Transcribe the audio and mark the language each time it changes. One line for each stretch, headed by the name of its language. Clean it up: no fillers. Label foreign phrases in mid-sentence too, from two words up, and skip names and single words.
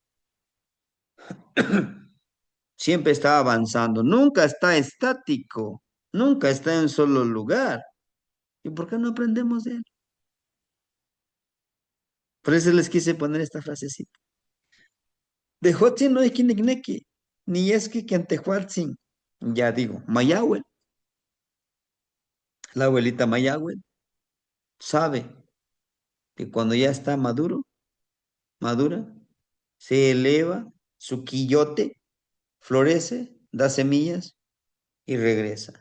Spanish: Siempre está avanzando, nunca está estático, nunca está en un solo lugar. ¿Y por qué no aprendemos de él? Por eso les quise poner esta frasecita.
Nahuatl languages: De Hotzin no ikinikneki, ni eski kentehuatzin.
Spanish: Ya digo, Mayahue, la abuelita Mayahue, sabe que cuando ya está madura, se eleva, su quillote florece, da semillas y regresa.